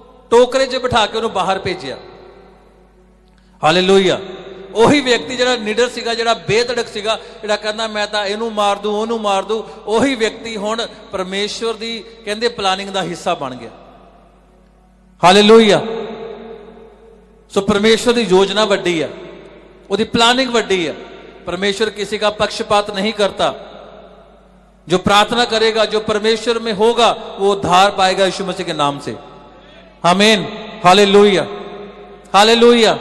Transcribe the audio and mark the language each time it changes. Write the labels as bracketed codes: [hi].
[pa] टोकरे च बिठा के उन्हें बाहर भेजिया। हालेलुया। ਉਹੀ ਵਿਅਕਤੀ ਜਿਹੜਾ ਨਿਡਰ ਸੀਗਾ, ਜਿਹੜਾ ਬੇਧੜਕ ਸੀਗਾ, ਜਿਹੜਾ ਕਹਿੰਦਾ ਮੈਂ ਤਾਂ ਇਹਨੂੰ ਮਾਰ ਦੂੰ, ਉਹਨੂੰ ਮਾਰ ਦੂੰ, ਉਹੀ ਵਿਅਕਤੀ ਹੁਣ ਪਰਮੇਸ਼ਵਰ ਦੀ ਕਹਿੰਦੇ ਪਲਾਨਿੰਗ ਦਾ ਹਿੱਸਾ ਬਣ ਗਿਆ। ਹਾਲੇਲੂਇਆ। [hi] ਸੋ परमेश्वर की योजना वड्डी है, उसकी प्लानिंग वड्डी है। परमेश्वर किसी का पक्षपात नहीं करता। जो प्रार्थना करेगा, जो परमेश्वर में होगा, वो उद्धार पाएगा यीशु मसीह के नाम से। आमीन। हालेलुया। हालेलुया।